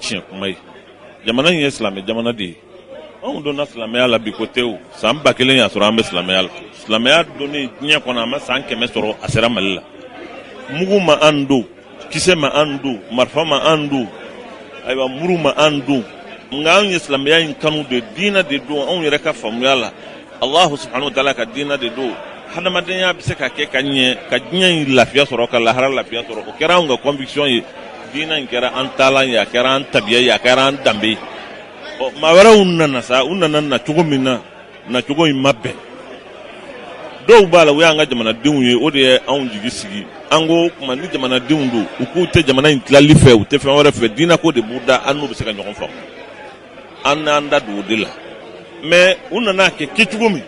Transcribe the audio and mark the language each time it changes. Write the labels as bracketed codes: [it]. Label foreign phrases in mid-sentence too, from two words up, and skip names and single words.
[bm] tiɲɛ kuma ye jamana in ye silamɛ jamana de ye anw donna silamɛya la bi ko tɛ o san 1000 y'a sɔrɔ an bɛ silamɛya la silamɛya donni diɲɛ kɔnɔ a ma san 100 sɔrɔ a sera Mali la mugu ma an don kisɛ ma an don marifa ma an don ayiwa muru ma an don nka anw ye silamɛya in kanu de diinɛ de don anw yɛrɛ ka faamuya la [ar] الله سبحانه وتعالى [bm] ka diinɛ de don hadamadenya bɛ se ka kɛ ka ɲɛ ka diɲɛ in lafiya sɔrɔ ka lahara lafiya sɔrɔ o kɛra anw ka conviction ye diinɛ in kɛra an taalan ye a kɛra an tabiya ye a kɛra an danbe ye maa wɛrɛw nana sa u nana na cogo min na na cogo in ma bɛn dɔw b'a la o y'an ka jamanadenw ye o de ye anw jigi sigi an ko kuma ni jamanadenw don u k'u tɛ jamana in tilali fɛ u tɛ fɛn wɛrɛ fɛ diinɛ ko de b'u da an n'u bɛ se ka ɲɔgɔn faamu an n'an da don o de la mais u nana kɛ kɛcogo min